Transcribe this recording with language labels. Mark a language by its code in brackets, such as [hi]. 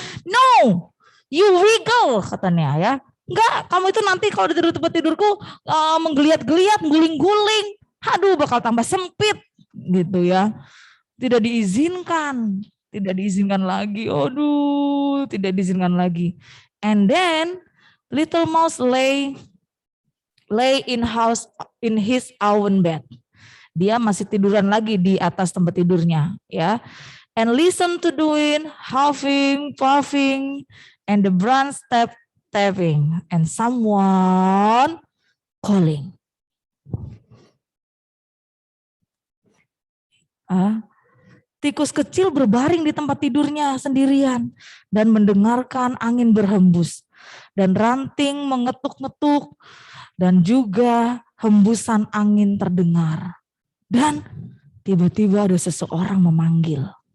[en] No, you wiggle [id] katanya ya. Enggak, kamu itu nanti kalau di tempat tidurku menggeliat-geliat, guling-guling. Aduh, bakal tambah sempit gitu ya. Tidak diizinkan lagi. Aduh, tidak diizinkan lagi. [en] And then little mouse lay in his own bed. [id] Dia masih tiduran lagi di atas tempat tidurnya, ya. [en] And listen to the wind, huffing, puffing, and the branch tapping, and someone calling. [id] Tikus kecil berbaring di tempat tidurnya sendirian dan mendengarkan angin berhembus dan ranting mengetuk-ngetuk dan juga hembusan angin terdengar. Dan tiba-tiba ada seseorang memanggil.